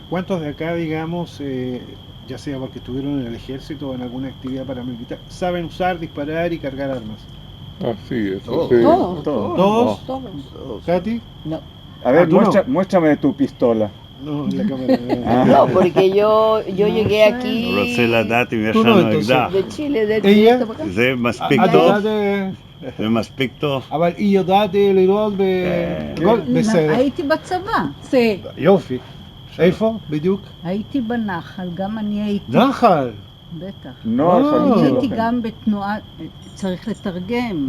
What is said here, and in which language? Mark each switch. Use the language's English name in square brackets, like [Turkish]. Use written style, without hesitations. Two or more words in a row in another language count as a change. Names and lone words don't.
[Spanish] ¿Cuántos de acá, digamos, ya sea porque estuvieron en el ejército o en alguna actividad paramilitar, saben usar, disparar y cargar armas? Así es. Todos. ¿Todos? ¿Katy? No. A ver, ¿tú no? muéstrame tu pistola. No, la cámara. No, porque yo llegué aquí tú no, entonces. de Chile, ¿Ella? [Hebrew] זה מספיק את טוב? יודעת, זה מספיק טוב? אבל היא יודעת לראות בסדר. הייתי בצבא, [Spanish] Sí. [Hebrew] יופי. איפה? בדיוק? הייתי בנחל, גם אני הייתי, נחל. בטח. [Spanish] No, [Hebrew] הייתי גם בתנועה, צריך לתרגם.